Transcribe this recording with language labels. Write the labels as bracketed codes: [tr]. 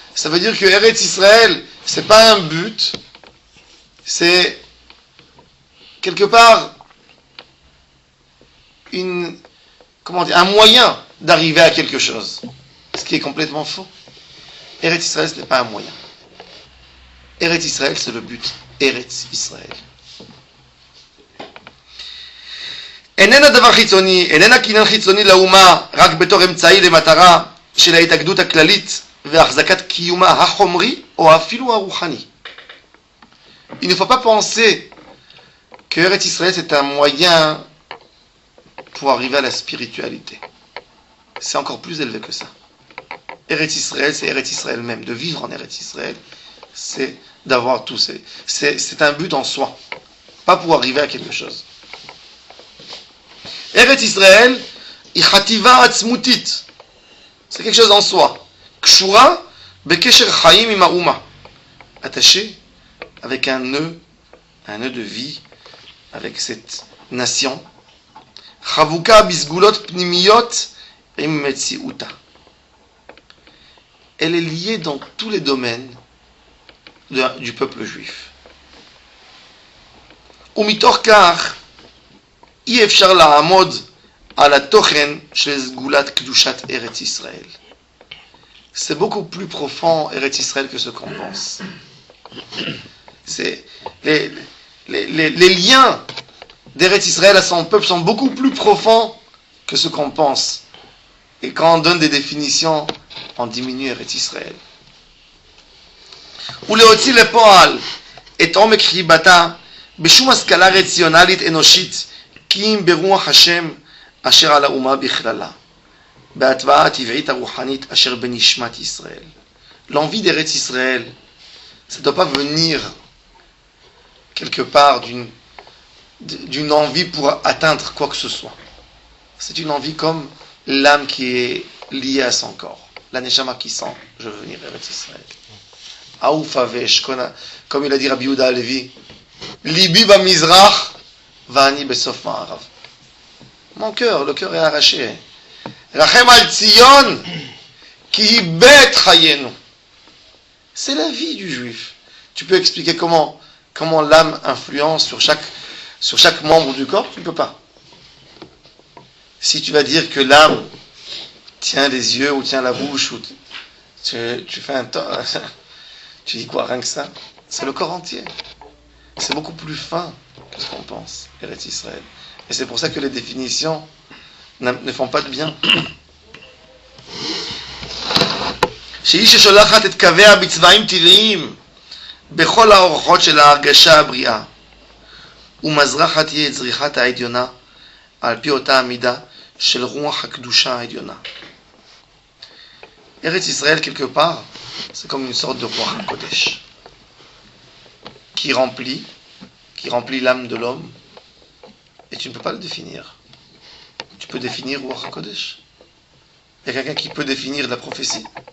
[fr] Ça veut dire que Eretz Israël, c'est pas un but, c'est quelque part un moyen d'arriver à quelque chose. Ce qui est complètement faux. Eretz Israël, ce n'est pas un moyen. Eretz Israël, c'est le but. Eretz Israël. [he] איננה דבר חיצוני, איננה קניין חיצוני לאומה, רק בתור אמצעי למטרה של ההתאגדות הכללית והחזקת קיומה החומרי או אפילו הרוחני. [fr] Il ne faut pas penser que Eretz Israël c'est un moyen pour arriver à la spiritualité. C'est encore plus élevé que ça. Eretz Israël, c'est Eretz Israël même. De vivre en Eretz Israël, c'est d'avoir tout. C'est un but en soi. Pas pour arriver à quelque chose. Eretz Israël, [he] ichativa atzmutit. [fr] C'est quelque chose en soi. [he] Kshura bekesher chaim im ha'uma. [fr] Attaché avec un nœud de vie, avec cette nation. [he] Chavuka bisgulot pnimiyot im metziuta. [fr] Elle est liée dans tous les domaines du peuple juif. [he] Umitor kach אי אפשר לעמוד על התוכן של סגולת קדושת ארץ ישראל. [fr] C'est beaucoup plus profond Eretz Israël que ce qu'on pense. C'est les liens d'Eretz Israël à son peuple sont beaucoup plus profonds que ce qu'on pense. Et quand on donne des définitions, on diminue Eretz Israël. [he] ולהוציא לפועל את עומק חיבתה בשום השכלה רציונלית אנושית כי אם ברוח השם אשר על האומה בכללה, בהטבעה הטבעית הרוחנית אשר בנשמת ישראל. [fr] L'envie d'Eretz Israël Ça ne doit pas venir quelque part d'une envie pour atteindre quoi que ce soit. C'est une envie comme l'âme qui est liée à son corps. La neshama qui sent, je veux venir vers Israël. [he] Aouf avesh, [fr] comme il a dit Rabbi Yehuda Halevi, [he] Libi b'mizrach, va'ani besof ma'arav. [fr] Mon cœur, le cœur est arraché. [he] Rachem al Tzion, ki bet chayenu. [fr] C'est la vie du juif. Tu peux expliquer comment l'âme influence sur chaque membre du corps? Tu ne peux pas. Si tu vas dire que l'âme tient les yeux ou tient la bouche, ou tu fais un temps, tu dis quoi, rien que ça? C'est le corps entier. C'est beaucoup plus fin que ce qu'on pense, Eretz Israël. Et c'est pour ça que les définitions ne font pas de bien. [he] שהיא ששולחת את קוויה בצבעים טבעיים בכל האורחות של ההרגשה הבריאה ומזרחת היא את זריחת העליונה על פי אותה המידה של רוח הקדושה העליונה. [fr] Eretz Israël, quelque part, c'est comme une sorte de Ruach HaKodesh qui remplit l'âme de l'homme, et tu ne peux pas le définir. Tu peux définir Ruach HaKodesh? Il y a quelqu'un qui peut définir la prophétie?